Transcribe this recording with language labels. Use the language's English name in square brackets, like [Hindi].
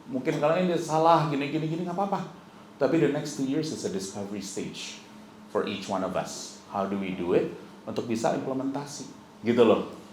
[Indonesian] Mungkin kalau ini salah, gini, nggak apa-apa. Tapi [English] the next 2 years is a discovery stage for each one of us. How do we do it? [Indonesian] Untuk bisa implementasi, gitu loh.